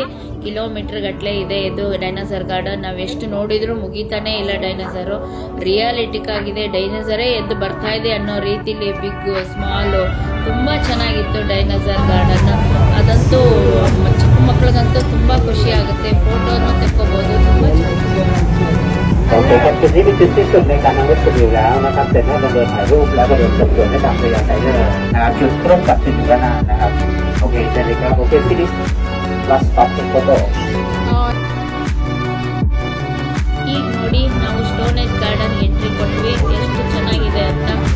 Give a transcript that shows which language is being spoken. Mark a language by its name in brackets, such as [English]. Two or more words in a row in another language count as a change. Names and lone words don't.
[Kannada] ಕಿಲೋಮೀಟರ್ ಗಟ್ಟಲೆ ಇದೆ ಇದು ಡೈನೋಸರ್ ಗಾರ್ಡನ್. ನಾವು ಎಷ್ಟು ನೋಡಿದ್ರು ಮುಗಿತಾನೆ ಇಲ್ಲ ಡೈನೋಸರು. ರಿಯಾಲಿಟಿಕ್ ಆಗಿದೆ, ಡೈನೋಸರೇ ಎದ್ದು ಬರ್ತಾ ಇದೆ ಅನ್ನೋ ರೀತಿಲಿ [English] big small [Kannada] ತುಂಬಾ ಚೆನ್ನಾಗಿತ್ತು ಡೈನೋಸರ್ ಗಾರ್ಡನ್. ಅದಂತೂ ಚಿಕ್ಕ ಮಕ್ಕಳಿಗಂತೂ ತುಂಬಾ ಖುಷಿ ಆಗುತ್ತೆ, ಫೋಟೋನು ತೆಕ್ಕೋಬಹುದು. ತುಂಬಾ ಚೆನ್ನಾಗಿದೆ. [Thai] โอเคครับจุดนี้เป็นจุดที่สุดในการนำรถชมวิวแล้วนะครับเสร็จแล้วเราเดินถ่ายรูปแล้วก็เดินชมสวนได้ตามระยะไทยเลยนะครับจุดครบกับสิ่งด้านหน้านะครับโอเคเสร็จเลยครับโอเคที่นี้ [English] last stop in photo. [Kannada] ಈಗ ನೋಡಿ ನಾವು ಸ್ಟೋನೇಜ್ ಗಾರ್ಡನ್ ಎಂಟ್ರಿ ಕೊಟ್ವಿ, ಎಷ್ಟು ಚೆನ್ನಾಗಿದೆ ಅಂತ.